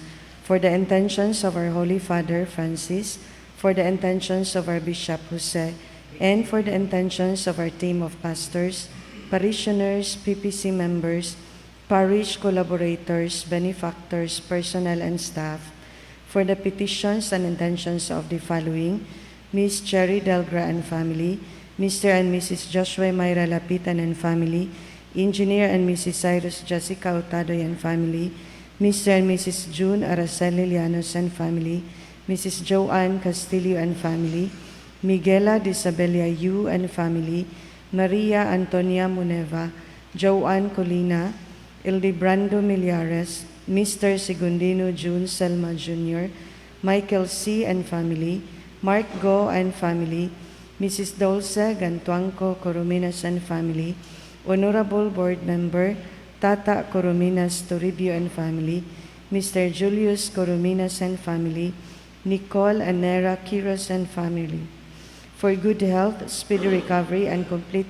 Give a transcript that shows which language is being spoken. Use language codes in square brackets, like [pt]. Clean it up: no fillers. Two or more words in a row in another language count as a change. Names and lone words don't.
[en] For the intentions of our Holy Father Francis, for the intentions of our Bishop Jose, and for the intentions of our team of pastors, parishioners, PPC members, parish collaborators, benefactors, personnel, and staff, for the petitions and intentions of the following: Miss Cherry Delgra and family, Mr. and Mrs. Joshua Mayra Lapitan and family, Engineer and Mrs. Cyrus Jessica Otadoy and family, Mr. and Mrs. June Araceli Llanos and family, Mrs. Joanne Castillo and family, Miguela de Isabella Yu and family, Maria Antonia Muneva, Joanne Colina, Ildebrando Millares, Mr. Segundino June Selma Jr., Michael C. and family, Mark Go and family, Mrs. Dulce Gantuanco Corominas and family, Honorable Board Member Tata Corominas Toribio and family, Mr. Julius Corominas and family, Nicole Anera Quiros and family, for good health, speedy recovery, and complete